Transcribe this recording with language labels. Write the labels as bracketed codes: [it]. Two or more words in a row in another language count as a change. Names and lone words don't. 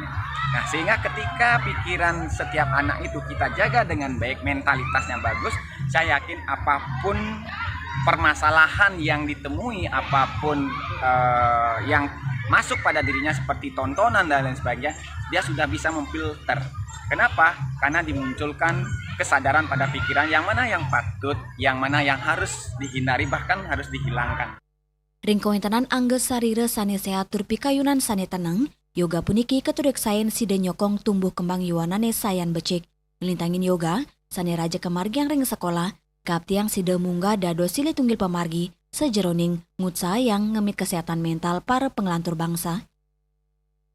[id] Nah, sehingga ketika pikiran setiap anak itu kita jaga dengan baik, mentalitasnya bagus, saya yakin apapun permasalahan yang ditemui, apapun yang masuk pada dirinya seperti tontonan dan lain sebagainya, dia sudah bisa memfilter. Kenapa? Karena dimunculkan kesadaran pada pikiran yang mana yang patut, yang mana yang harus dihindari, bahkan harus dihilangkan. [ban] Ring kawintanan angga sarira sane sehat tur pikayunan sane tenang, yoga puniki keturek sayen sida nyokong [id] tumbuh kembang [ban] yuanane sayan becik. Melintangin yoga, sane raja kemargi yang ring sekolah, kaptiang sida munggah dado silih tunggil pemargi, sejeroning ngutsa yang ngemit [id] kesehatan mental [ban] para pengelantur bangsa.